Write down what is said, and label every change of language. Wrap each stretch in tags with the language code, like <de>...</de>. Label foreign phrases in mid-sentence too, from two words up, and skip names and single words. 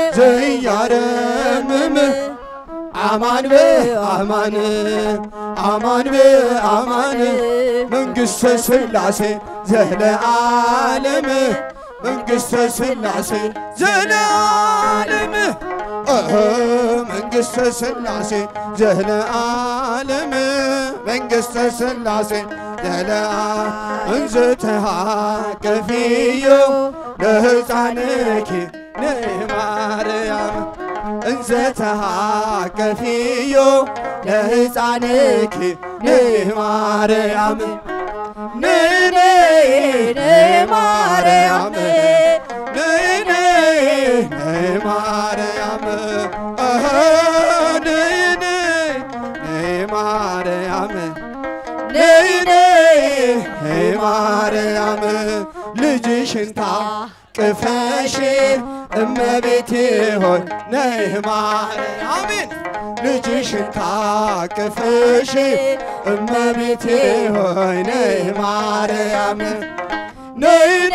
<gez>ዘያረምም አማን በአማን አማን በአማን መንግሥተ ሥላሴ ዘለዓለም መንግሥተ ሥላሴ ዘለዓለም መንግሥተ ሥላሴ ዘለዓለም መንግሥተ ሥላሴ ዘለዓለም እንዘ ተሃቀፊዮ ለሕፃንኪ ነማርያም እንዘ ተሃቀፊዮ ለሕፃንኪ ነማርያም ነማርያም ነማርያም ነማርያም</gez> <am>ነማርያም ልጅሽን ታቅፈሽ እመቤቴ ሆይ ነይ ማርያም አሜን ልጅሽን ታቅፈሽ እመቤቴ ሆይ ነይ ማርያም ነይ</am>